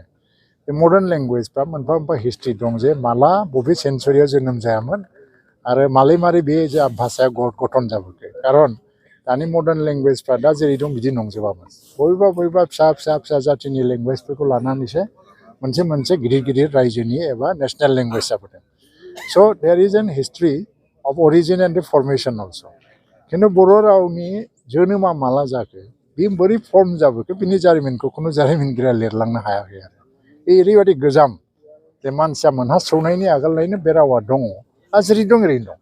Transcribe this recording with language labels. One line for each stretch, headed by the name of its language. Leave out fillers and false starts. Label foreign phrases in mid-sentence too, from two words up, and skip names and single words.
Bodo: बे
English: modern language
Bodo: मोनफा मोनफा हिस्ट्रि दं जे माला बबे सेन्सुरियाव जोनोम जायामोन आरो मालै मारै बे भाषाया गठन जाबोखो। खारन दानि
English: modern language
Bodo: दा जेरै दं बिदि नंजोबामोन। बबेबा फिसा जाथिनि लेंगुवेजफोरखौ लानानैसो मोनसे गिदिर गिदिर रायजोनि एबा
English: national language
Bodo: जाबोदों।
English: So there is an history of origin and formation also.
Bodo: खिन्थु बर' रावनि जोनोमा माला जाखो, बे बोरै फर्म जाबोखो, बिनि जारिमिनखौ खुनु जारिमिनगिरिया लिरलांनो हायाखै आरो। बे ओरैबायदि गोजाम जे मानसिया मोनहासौनायनि आगोलनिफ्रायनो बे रावा दङ, जेरै दं ओरैनो दं।